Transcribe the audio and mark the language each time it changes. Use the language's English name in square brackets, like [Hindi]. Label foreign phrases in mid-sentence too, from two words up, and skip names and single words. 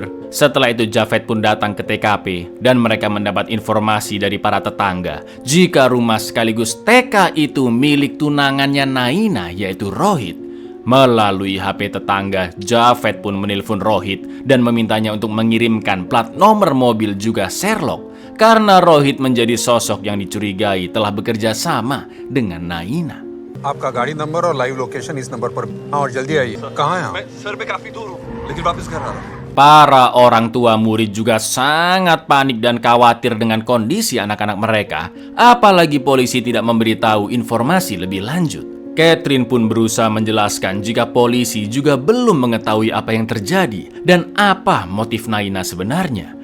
[Indonesian] Setelah itu Javed pun datang ke TKP dan mereka mendapat informasi dari para tetangga jika rumah sekaligus TK itu milik tunangannya Naina yaitu Rohit. Melalui HP tetangga, Javed pun menelpon Rohit dan memintanya untuk mengirimkan plat nomor mobil juga Sherlock karena Rohit menjadi sosok yang dicurigai telah bekerja sama dengan Naina. [Hindi] आपका गाड़ी नंबर और [English] live location [Hindi] इस नंबर पर और जल्दी आइए कहाँ हैं आप? मैं सर पे काफी दूर हूँ लेकिन वापस घर आ रहा हूँ। [Indonesian] Para orang tua murid juga sangat panik dan khawatir dengan kondisi anak-anak mereka. Apalagi polisi tidak memberitahu informasi lebih lanjut. Catherine pun berusaha menjelaskan jika polisi juga belum mengetahui apa yang terjadi dan apa motif Naina sebenarnya.